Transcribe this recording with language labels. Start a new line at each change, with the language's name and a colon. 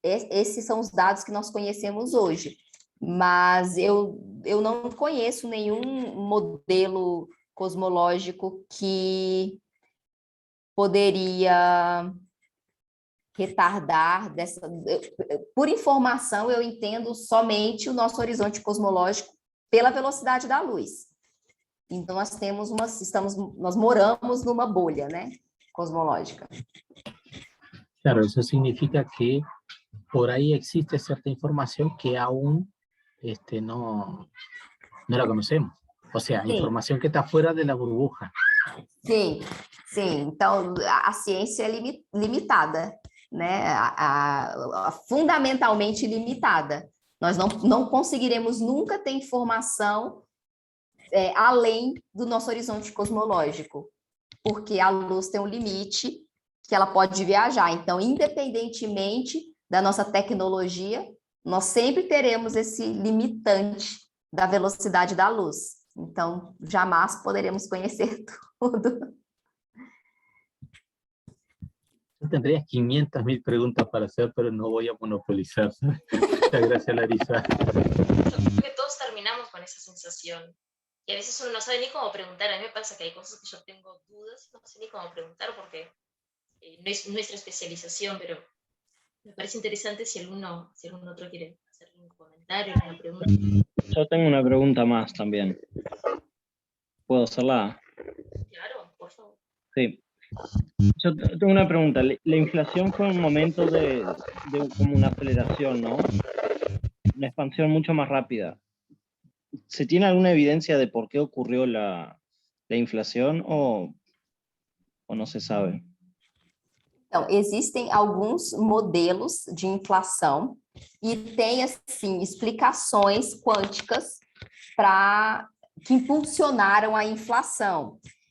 Portuguese: Esses são os dados que nós conhecemos hoje. Mas eu não conheço nenhum modelo cosmológico que poderia retardar por informação, eu entendo somente o nosso horizonte cosmológico pela velocidade da luz. Então, nós moramos numa bolha, né, cosmológica.
Spanish: Claro, eso significa que por ahí existe cierta información que aún no la conocemos. O sea,
Portuguese: Sim.
Spanish: Información que está fuera de la burbuja.
Portuguese: Sim. Então, a ciência é limitada, né? Fundamentalmente limitada. Nós não conseguiremos nunca ter informação além do nosso horizonte cosmológico, porque a luz tem um limite que ela pode viajar. Então, independentemente da nossa tecnologia, nós sempre teremos esse limitante da velocidade da luz. Então, jamais poderemos conhecer tudo.
Spanish: Yo tendría 500.000 preguntas para hacer, pero no voy a monopolizar. Muchas gracias, Larisa. Yo creo que todos terminamos con esa sensación. Y a veces uno no sabe ni cómo preguntar. A mí me pasa que hay cosas que yo tengo dudas, no sé ni cómo preguntar porque no es nuestra especialización, pero me parece interesante si algún otro quiere hacer un comentario, una pregunta. Yo tengo una pregunta más también. ¿Puedo hacerla? Claro, por favor. Sí. Yo tengo una pregunta. La inflación fue un momento de como una aceleración, ¿no? Una expansión mucho más rápida. ¿Se tiene alguna evidencia de por qué ocurrió la inflación o no se sabe?
Portuguese: Então, existem alguns modelos de inflação e tem, assim, explicações quânticas que impulsionaram a inflação.